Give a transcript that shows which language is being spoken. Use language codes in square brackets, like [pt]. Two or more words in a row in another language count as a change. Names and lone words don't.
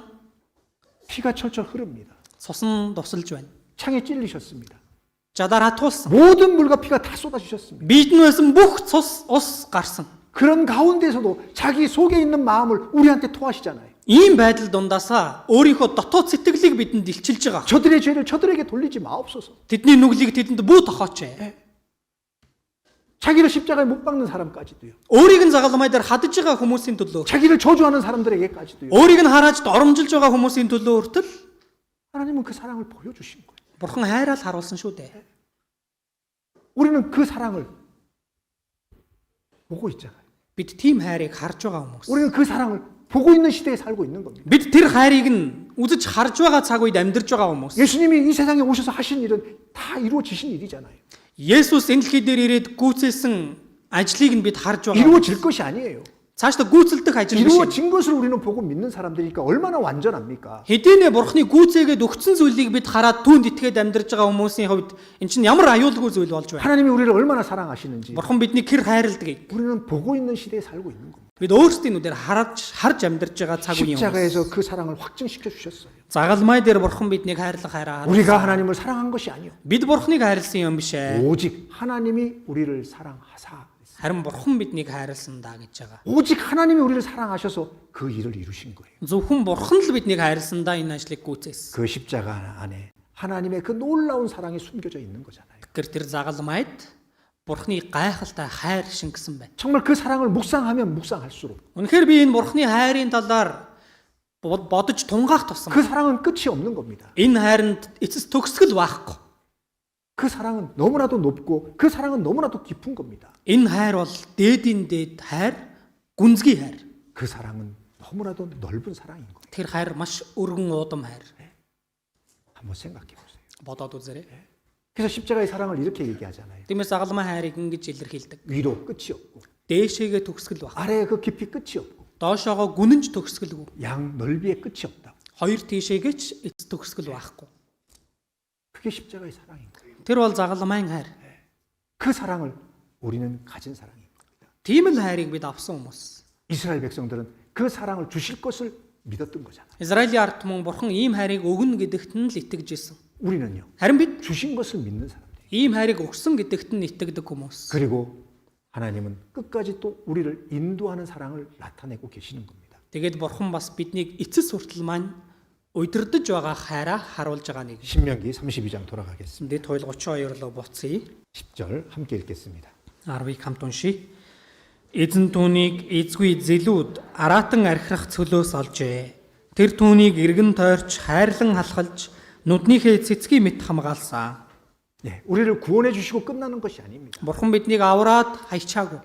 [ko] 피가 철철 흐릅니다. [mn] цусан тусалж байна. [ko] 창에 찔리셨습니다. [mn] Жадаар хатуулсан. [ko] 모든 물과 피가 다 쏟아지셨습니다. [mn] Биед нь байсан бүх цус ус гарсан. [ko] 그런 가운데서도 자기 속에 있는 마음을 우리한테 토하시잖아요. [mn] Ийм байдал дундаасаа өөрийнхөө дотоод сэтгэлийг бидэнд илчилж байгаа. [ko] 저들의 죄를 저들에게 돌리지 마옵소서. [mn] Тэдний нүглийг тэдэнд бүү тохооч. [ko] 자기를 십자가에 못 박는 사람까지도요. [mn] Өөрийг нь загалмай дээр хадж байгаа хүмүүсийн төлөө, [ko] 자기를 저주하는 사람들에게까지도요. [mn] өөрийг нь харааж доромжилж байгаа хүмүүсийн төлөө хүртэл [ko] 하나님은 그 사랑을 보여주신 거예요. [mn] Бурхан хайраар харуулсан шүү дээ. [ko] 우리는 그 사랑을 보고 있잖아요. [mn] Бид тийм хайрыг харж байгаа хүмүүс. [ko] 우리는 그 사랑을 보고 있는 시대에 살고 있는 겁니다. [mn] Бид тэр хайрыг нь үзэж харж байгаа цаг үед амьдарч байгаа хүмүүс. [ko] 예수님이 이 세상에 오셔서 하신 일은 다 이루어지신 일이잖아요. [mn] Есүс энэ дэлхий дээр ирээд гүйцэлсэн ажлыг нь бид харж байгаа. [ko] 이루어질 것이 아니에요. [mn] Цаашдаа гүйцэлдэх ажил биш. [ko] 이루어진 것을 우리는 보고 믿는 사람들이니까 얼마나 완전합니까? [mn] Хэдийнэ Бурхны гүйцээгээд өгсөн зүйлийг бид хараад түүнд итгээд амьдарч байгаа хүмүүсийн хувьд эн чинь ямар аюулгүй зүйл болж байна. [ko] 하나님이 우리를 얼마나 사랑하시는지 [mn] Бурхан биднийг хэр хайрладгийг [ko] 우리는 보고 있는 시대에 살고 있는 겁니다. [mn] бид өөрсдийн нүдээр харж амьдарч байгаа цаг үеийн хүмүүс. [ko] 십자가에서 그 사랑을 확증시켜 주셨어요. [mn] Загалмай дээр Бурхан биднийг хайрлах хайраа. [ko] 우리가 하나님을 사랑한 것이 아니요. [mn] Бид Бурхныг хайрлсан юм биш ээ. [ko] 오직 하나님이 우리를 사랑하사. [mn] Харин Бурхан биднийг хайрлсан даа гэж байгаа. [ko] 오직 하나님이 우리를 사랑하셔서 그 일을 이루신 거예요. [mn] Зөвхөн Бурхан л биднийг хайрлсан даа энэ ажлыг гүйцээсэн. [ko] 그 십자가 안에 하나님의 그 놀라운 사랑이 숨겨져 있는 거잖아요. [mn] Тэр загалмайд Бурхны гайхалтай хайр шингэсэн байна. [ko] 정말 그 사랑을 묵상하면 묵상할수록 [mn] Үнэхээр би энэ Бурхны хайрын талаар бодож тунгаах тусам [ko] 그 사랑은 끝이 없는 겁니다. [mn] энэ хайранд эцэс төгсгөл байхгүй. [ko] 그 사랑은 너무나도 높고 그 사랑은 너무나도 깊은 겁니다. [mn] Энэ хайр бол дээдийн дээд хайр, гүнзгий хайр. [ko] 그 사랑은 너무나도 넓은 사랑인 겁니다. [mn] Тэр хайр маш өргөн уудам хайр. [ko] 한번 생각해 보세요. [mn] Бодоод үзээрэй. [ko] 그래서 십자가의 사랑을 이렇게 얘기하잖아요. [mn] Тиймээс загалмай хайрыг ингэж илэрхийлдэг. [ko] 위로 끝이 없고 [mn] Дээшээгээ төгсгөл баг. [ko] 아래에 그 깊이 끝이 없고 [mn] Доошоогоо гүнэнж төгсгөлгүй. [ko] 양 넓이에 끝이 없다. [mn] Хоёр тийшээгээч эц төгсгөл байхгүй. [ko] 그게 십자가의 사랑인 거예요. [mn] Тэр бол загалмайн хайр. [ko] 그 사랑을 우리는 가진 사랑입니다. [mn] Тийм л хайрыг бид авсан хүмүүс. [ko] 이스라엘 백성들은 그 사랑을 주실 것을 믿었던 거잖아요. [mn] Израилийн ард түмэн бурхан ийм хайрыг өгнө гэдэгт нь л итгэж исэн. [ko] 우리는요. [mn] Харин бид [ko] 주신 것을 믿는 사람들. [mn] ийм хайрыг өгсөн гэдэгт нь итгэдэг хүмүүс. [ko] 그리고 하나님은 끝까지 또 우리를 인도하는 사랑을 나타내고 계시는 겁니다. [mn] Тэгээд бурхан бас биднийг эцэс хүртэл маань удирдах байгаа хайраа харуулж байгаа нэг. [ko] 신명기 32장 돌아가겠습니다. [mn] Энд тойл 32 руу буцъя. [ko] 10절 함께 읽겠습니다. [mn] 10-ыг хамт уншийе. Эзэн түүнийг эзгүй зэлүүд араатан архирах цөлөөс олжээ. Тэр түүнийг эргэн тойрч хайрлан халахалж нүднийхээ цэцгийн мэт хамгаалсан. [ko] 네, 우리를 구원해 주시고 끝나는 것이 아닙니다. [mn] Бурхан биднийг авраад хайчаагүй.